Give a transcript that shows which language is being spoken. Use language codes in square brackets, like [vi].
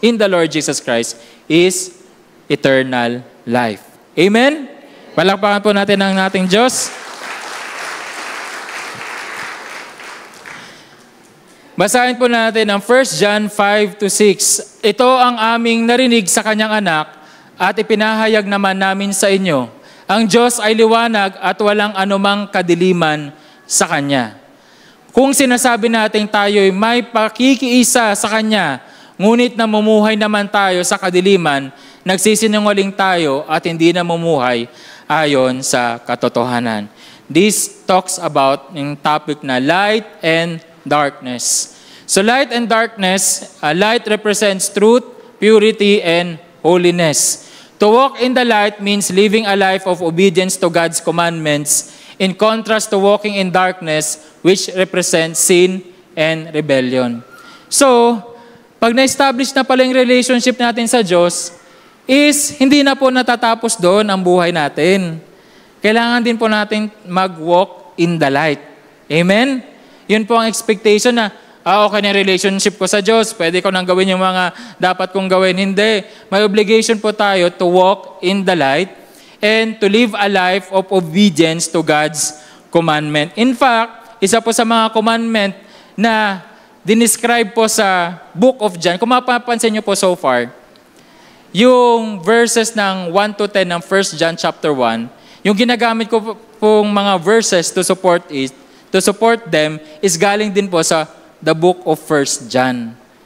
[en] In the Lord Jesus Christ is eternal life. Amen? [tl] Palakpakan po natin ang ating Diyos. Basahin po natin ang 1 John 5-6. Ito ang aming narinig sa Kanyang anak at ipinahayag naman namin sa inyo. Ang Diyos ay liwanag at walang anumang kadiliman sa Kanya. Kung sinasabi natin tayo'y may pakikiisa sa Kanya, ngunit namumuhay naman tayo sa kadiliman, nagsisinungaling tayo at hindi namumuhay ayon sa katotohanan. [en] This talks about yung topic na light and darkness. So light and darkness, light represents truth, purity, and holiness. To walk in the light means living a life of obedience to God's commandments, in contrast to walking in darkness, which represents sin and rebellion. [tl] So, pag na-establish na pala yung relationship natin sa Diyos, is hindi na po natatapos doon ang buhay natin. Kailangan din po natin mag-walk in the light. Amen? Yun po ang expectation na, okay na yung relationship ko sa Diyos, pwede ko nang gawin yung mga dapat kong gawin. Hindi. May obligation po tayo [en] to walk in the light and to live a life of obedience to God's commandment. [tl] In fact, isa po sa mga commandment na dinescribe po sa Book of John, kung mapapansin nyo po so far, yung verses ng 1 to 10 ng 1 John chapter 1, yung ginagamit ko pong mga verses to support them is galing din po sa the book of 1 John.